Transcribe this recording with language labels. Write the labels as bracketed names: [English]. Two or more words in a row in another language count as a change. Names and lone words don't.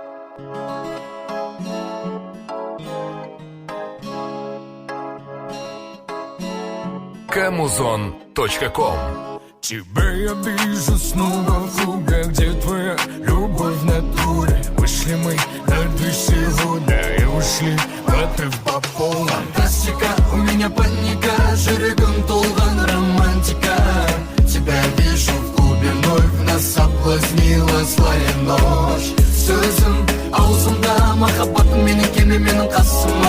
[Russian] Kamuzon.com. Тебя я вижу снова в круге, где твоя любовь в натуре. Вышли мы на 2 сегодня и ушли в это по полной. Фантастика, у меня паника, [Kazakh] жүрегім толған романтика. [Russian] Тебя вижу в клубе вновь, нас соблазнила злая ночь. [Kazakh] Сөзім аузымда, махаббатым менің келме менің қасыма.